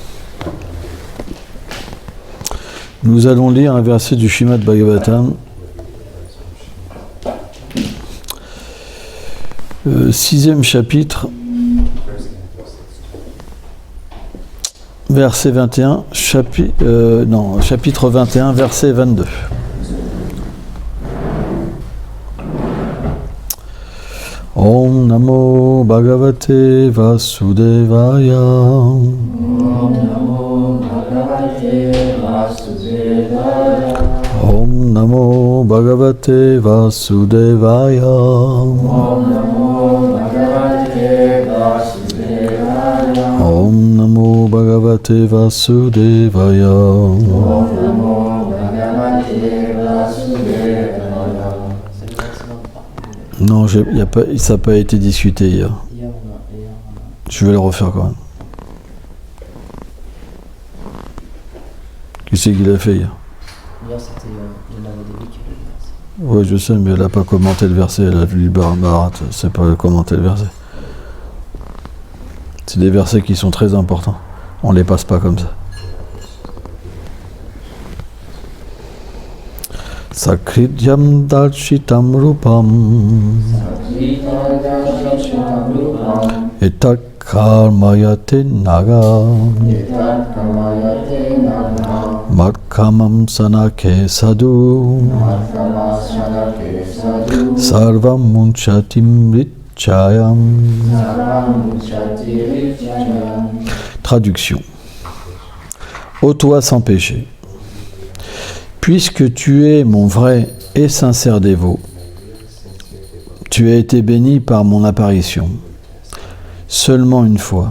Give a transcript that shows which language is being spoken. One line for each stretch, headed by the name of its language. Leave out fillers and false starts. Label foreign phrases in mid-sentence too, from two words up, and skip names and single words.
French: Nous allons lire un verset du Srimad Bhagavatam, 6e chapitre, verset 21, chapitre 21, verset 22.
Sanskrit: ॐ नमो भगवते वासुदेवाय. ॐ नमो भगवते वासुदेवाय. ॐ नमो भगवते वासुदेवाय. ॐ नमो भगवते वासुदेवाय. ॐ नमो भगवते वासुदेवाय. ॐ नमो भगवते वासुदेवाय.
French: Non, ça n'a pas été discuté hier. Je vais le refaire quand même. Qui c'est qui l'a fait hier? Hier, c'était Yana Vadevi qui l'a fait. Oui, je sais, mais elle n'a pas commenté le verset. Elle a lu le Mahabharata. C'est pas commenter le verset. C'est des versets qui sont très importants. On ne les passe pas comme ça.
Sanskrit: सकृद्यं दर्शितं रूपं एतत् कर्मयते नग मत्कामं सनके साधु सर्वं मुञ्चतिं ऋचयम्.
French: Traduction. Ô toi sans péché, puisque tu es mon vrai et sincère dévot, tu as été béni par mon apparition, seulement une fois.